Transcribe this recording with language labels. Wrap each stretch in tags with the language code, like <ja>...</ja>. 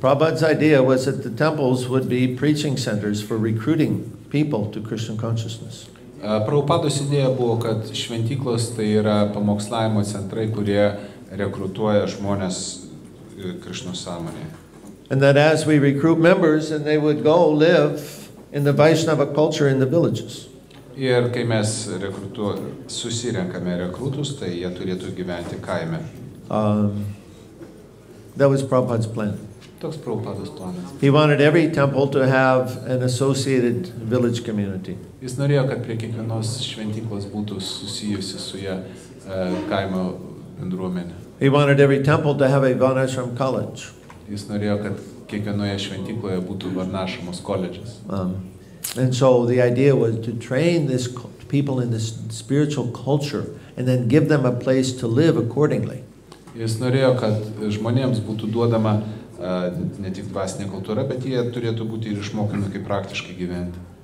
<en>Prabhupada's idea was that the temples would be preaching centers for recruiting people to Krishna consciousness.</en> <lt>Prabhupados idėja buvo, kad šventyklos tai yra pamokslavimo centrai, kurie rekrutuoja žmonės Krishnos sąmonėje.</lt> <en>And that as we recruit members, and they would go live in the Vaishnava culture in the villages.</en> <lt>Ir kai mes susirenkame rekrutus, tai jie turėtų gyventi kaime.</lt> <en>That was Prabhupada's plan.</en> <lt>Toks Prabhupados planas.</lt> <en>He wanted every temple to have an associated village community.</en> <lt>Jis norėjo, kad prie kiekvienos šventyklos būtų susijusi su ją kaimo bendruomenė.</lt> <en>He wanted every temple to have a Varnashram college.</en> <lt>Jis norėjo, kad kiekvienoje šventykloje būtų Varnashamos koledžas.</lt> <en>And so the idea was to train this people in this spiritual culture and then give them a place to live accordingly.</en> <lt>Jis norėjo, kad žmonėms būtų duodama ne tik dvasinė kultūra, bet jie turėtų būti ir išmokomi, kaip praktiškai gyventi.</lt>